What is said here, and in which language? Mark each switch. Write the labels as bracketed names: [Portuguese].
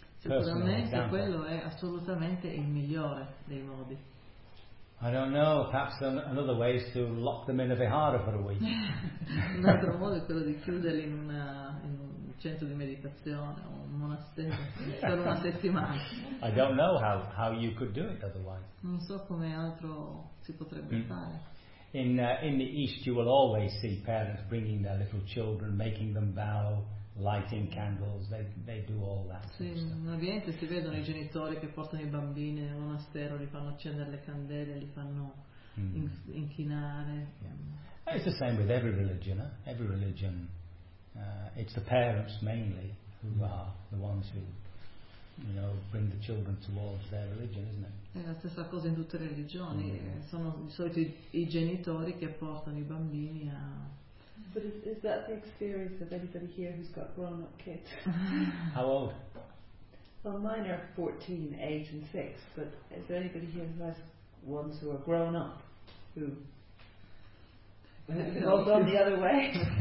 [Italian] Sicuramente quello è assolutamente il migliore dei modi. [English] I don't know, perhaps another way is to lock them in a vihara for a week. [Italian] Un altro modo è quello di chiuderli in un centro di meditazione o un monastero per una settimana. [English] I don't know how you could do it otherwise. [Italian] Non so come altro si potrebbe fare. [English] In the East you will always see parents bringing their little children, making them bow, lighting candles, they do all that. [Italian] Sì, in ambiente si vedono i genitori che portano i bambini nel monastero, li fanno accendere le candele, li fanno inchinare. [English] Yeah. It's the same with every religion, eh? Every religion. It's the parents mainly who are the ones who, you know, bring the children towards their religion, isn't it? [Italian] È la stessa cosa in tutte le religioni. Mm. Sono di solito i genitori che portano i bambini a. [English] But is that the experience of anybody here who's got grown-up kids? How old? Well, mine are 14, 8 and 6, but is there anybody here who has ones who are grown-up who all gone the other way?